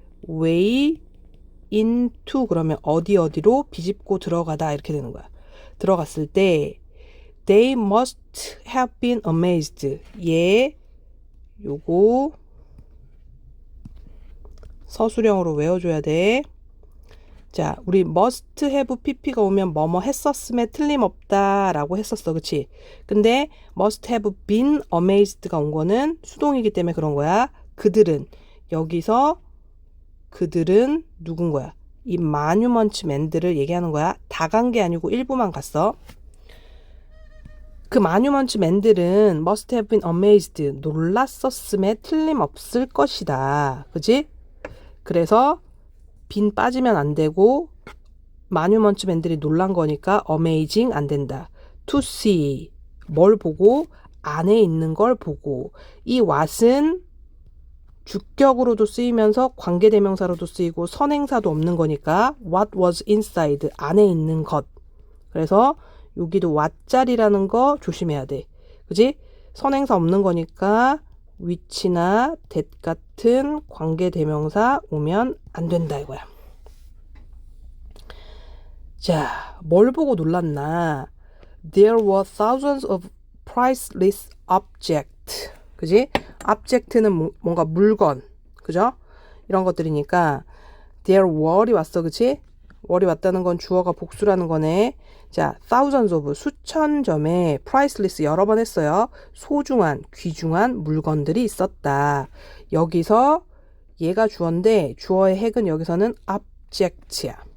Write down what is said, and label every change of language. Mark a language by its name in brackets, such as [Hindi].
[English] way into [Korean] 그러면 어디로 비집고 들어가다 이렇게 되는 거야. 들어갔을 때 [English] They must have been amazed. [Korean] 요거 서술형으로 외워줘야 돼. 자, 우리 [English] must have pp [Korean] 가 오면 뭐뭐 했었음에 틀림없다 라고 했었어. 그치? 근데 [English] must have been amazed [Korean] 가 온 거는 수동이기 때문에 그런 거야. 그들은 여기서 그들은 누군 거야? 이 마뉴먼트 맨들을 얘기하는 거야. 다 간 게 아니고 일부만 갔어. 그 마뉴먼트 맨들은 [English] must have been amazed. [Korean] 놀랐었음에 틀림없을 것이다. 그지? 그래서 빈 빠지면 안 되고 마뉴먼트 맨들이 놀란 거니까 amazing 안 된다. [English] to see [Korean] 뭘 보고 안에 있는 걸 보고 이 what은 주격으로도 쓰이면서 관계대명사로도 쓰이고 선행사도 없는 거니까 [English] what was inside [Korean] 안에 있는 것. 그래서 여기도 what자리라는 거 조심해야 돼. 그지? 선행사 없는 거니까 which나 that 같은 관계대명사 오면 안 된다 이거야. 자, 뭘 보고 놀랐나? [English] There were thousands of priceless objects. [Korean] 그지? object는 뭔가 물건. 그죠? 이런 것들이니까 [English] there were [Korean] 이 왔어. 그치? were이 왔다는 건 주어가 복수라는 거네. 자, [English] thousands of [Korean] 수천 점의 priceless 여러 번 했어요. 소중한, 귀중한 물건들이 있었다. 여기서 얘가 주어인데 주어의 핵은 여기서는 object야.